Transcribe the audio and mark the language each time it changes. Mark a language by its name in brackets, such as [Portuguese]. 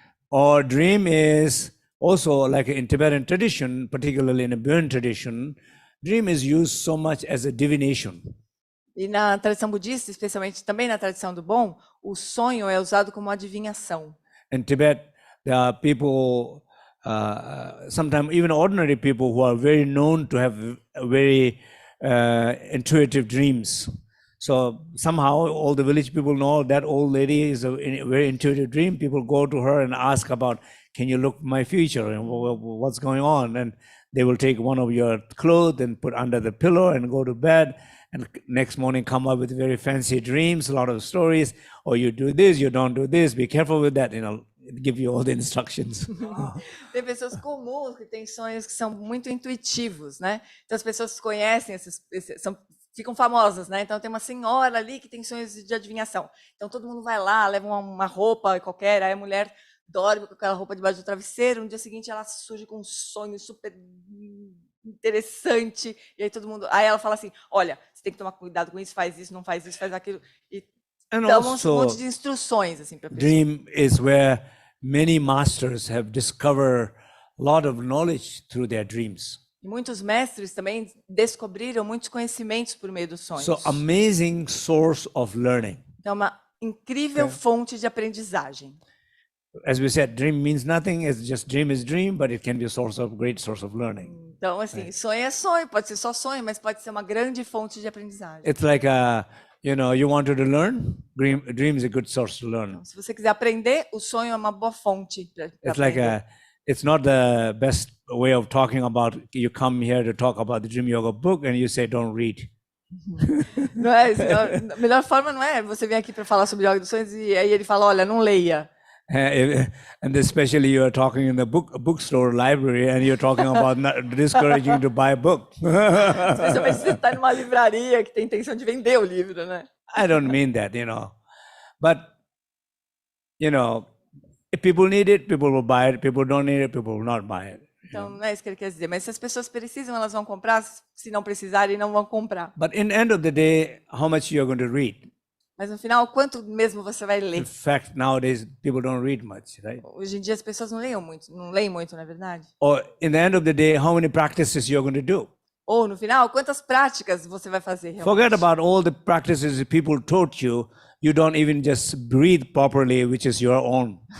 [English] Or dream is also like in Tibetan tradition, particularly in a Burn tradition, dream is used so much as a divination. [Portuguese] E na tradição budista, especialmente também na tradição do Bon, o sonho é usado como adivinhação. [English] In Tibet, there are people, sometimes even ordinary people who are very known to have very intuitive dreams. So somehow all the village people know that old lady is a very intuitive dream. People go to her and ask about, can you look my future and what's going on? And they will take one of your clothes and put under the pillow and go to bed. And next morning come up with very fancy dreams, a lot of stories. Oh, you do this, you don't do this, be careful with that, give you all the instructions. [Portuguese] Tem pessoas comuns que têm sonhos que são muito intuitivos, né? Então as pessoas conhecem ficam famosas, né? Então tem uma senhora ali que tem sonhos de adivinhação. Então todo mundo vai lá, leva uma roupa qualquer, aí a mulher dorme com aquela roupa debaixo do travesseiro, no dia seguinte ela surge com um sonho super interessante, e aí ela fala assim, olha, você tem que tomar cuidado com isso, faz isso, não faz isso, faz aquilo, e dá um monte de instruções assim para a pessoa. [English] Dream is where many masters have discovered a lot of knowledge through their dreams. [Portuguese] E muitos mestres também descobriram muitos conhecimentos por meio dos sonhos. [English] So amazing source of learning. [Portuguese] É uma incrível fonte de aprendizagem. [English] As we said, dream means nothing. It's just dream is dream, but it can be a great source of learning. [Portuguese] Então, assim, sonho é sonho, pode ser só sonho, mas pode ser uma grande fonte de aprendizagem. [English] It's like you wanted to learn. Dream is a good source to learn. [Portuguese] Então, se você quiser aprender, o sonho é uma boa fonte para aprender. [English] It's not the best way of talking about. You come here to talk about the Dream Yoga book, and you say, "Don't read." [Portuguese] Não é, a melhor forma não é você vir aqui para falar sobre yoga dos sonhos e aí ele fala, olha, não leia. [English] And especially you are talking in the bookstore library, and you're talking about not discouraging to buy a book. [Portuguese] Especialmente se você está numa livraria que tem intenção de vender o livro, né? [English] I don't mean that, but if people need it, people will buy it. People don't need it, people will not buy it. [Portuguese] Então, não é isso que ele quer dizer. Mas se as pessoas precisam, elas vão comprar. Se não precisarem, não vão comprar. [English] But in the end of the day, how much you're going to read? [Portuguese] Mas no final, quanto mesmo você vai ler? [English] In fact, nowadays people don't read much, right? [Portuguese] Hoje em dia as pessoas não leem muito, não é verdade? [English] Or in the end of the day, how many practices you're going to do? [Portuguese] Ou no final, quantas práticas você vai fazer realmente? [English] Forget about all the practices that people taught you. You don't even just breathe properly, which is your own.